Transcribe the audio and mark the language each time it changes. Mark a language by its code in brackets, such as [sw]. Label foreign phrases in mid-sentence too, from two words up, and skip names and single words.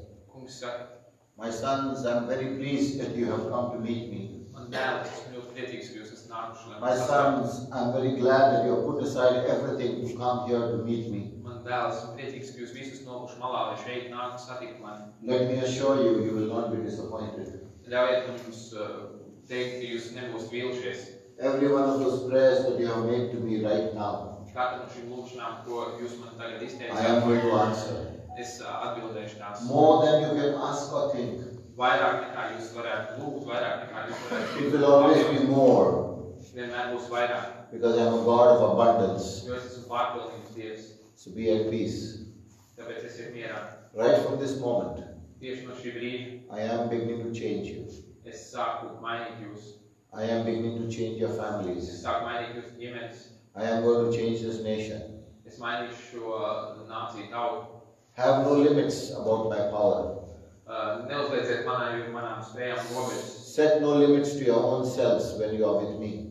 [lv] Kungs saka, [en] my sons, I'm very pleased that you have come to meet me. [lv] man dēls, esmu ļoti priecīgs, ka jūs esat nākuši. [en] My sons, I'm very glad that you have put aside everything to come here to meet me. [lv] Man dēls, esmu priecīgs, ka jūs visus nokuši malā, lai šeit nāku satikt mani. [en] Let me assure you, you will not be disappointed. [lv] Ļaujiet man jums teikt, ka jūs nebūsiet vīlušies. [en] Every one of those prayers that you have made to me right now, [lv] Katra no šīm lūkšanām, ko jūs man tagad [en] I [lv] izteicāt, [en] am going to answer. [lv] es atbildēšu tās. [en] More than you can ask or think. [lv] Vairāk nekā jūs varētu lūgt, vairāk nekā jūs varētu. [en] It will always be more, [lv] Vienmēr būs vairāk, [en] because I am a God of abundance. [lv] jo es esmu pārpilnības Dievs. [en] So be at peace. [lv] Tāpēc esiet mierā. [en] Right from this moment, [lv] Tieši no šī brīža [en] I am beginning to change you. [lv] es sāku mainīt jūs. [en] I am beginning to change your [lv] Es [en] families. [lv] sāku mainīt jūsu ģimenes. [en] I am going to change this nation. [lv] Es mainīšu šo nāciju tautu. [en] Have no limits about my power. [lv] Neuzlieciet manām spējām robežas. [en] Set no limits to your own selves when you are with me.